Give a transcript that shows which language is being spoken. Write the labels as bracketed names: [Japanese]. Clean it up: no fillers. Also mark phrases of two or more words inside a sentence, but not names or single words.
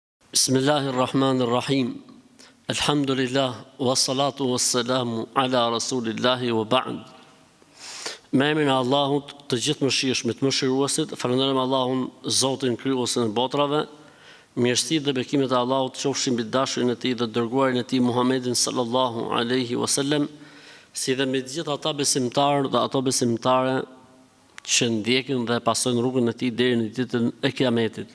[Arabic] بسم الله الرحمن الرحيم الحمد لله والصلاة والسلام على رسول الله وبعد. [Albanian] Me emrin e Allahut, të gjithë mëshirshmit, mëshiruesit, falenderojmë Allahun, Zotin krijuesin e botrave. Mirësitë dhe bekimet e Allahut qofshin mbi dashurin e Tij dhe dërguarin e Tij Muhammedin [Arabic] صلى الله عليه وسلم, [Albanian] si dhe me të gjithë ata besimtarë dhe ato besimtare që ndjekin dhe pasojnë rrugën e Tij deri në ditën e Kiametit.